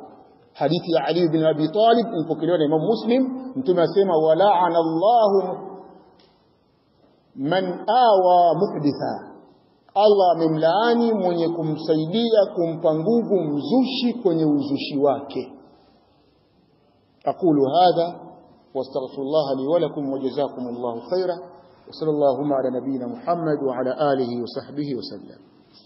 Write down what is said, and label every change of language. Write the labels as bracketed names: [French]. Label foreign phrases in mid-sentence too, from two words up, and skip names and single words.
[Swahili] Hadithi ya Ali bin Abi Talib ilipokelewa na Imam Muslim, mtume asema [Arabic] لعن الله من آوى محدثا, [Swahili] Allah amemlaani mwenye kumsaidia kumpa nguvu mzushi kwenye uzushi wake. [Arabic] أقول هذا وأستغفر الله لي ولكم وجزاكم الله خيرا وصلى الله على نبينا محمد وعلى آله وصحبه وسلم.